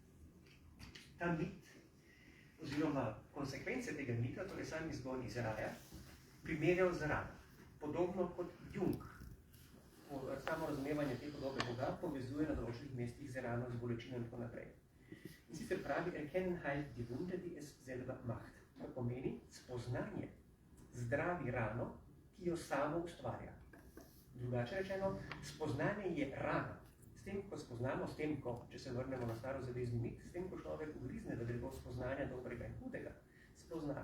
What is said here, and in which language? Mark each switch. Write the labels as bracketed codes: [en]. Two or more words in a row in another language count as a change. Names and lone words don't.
[sl] Ta mit, oziroma konsekvence tega mita, torej sam izgon iz raja, primerjal z rano. Podobno kot Jung. Samo razumevanje te podobe Boga povezuje na določenih mestih z rano, z bolečino in tako naprej. In sicer pravi, [de] erkennen halt die Wunde, die es selber macht. [sl] To pomeni spoznanje, zdravi rano, ki jo samo ustvarja. Drugače rečeno, spoznanje je rana. S tem, ko spoznamo, s tem, ko, če se vrnemo na starozavezni mit, s tem, ko človek ugrizne v drevo spoznanja dobrega in hudega, spozna.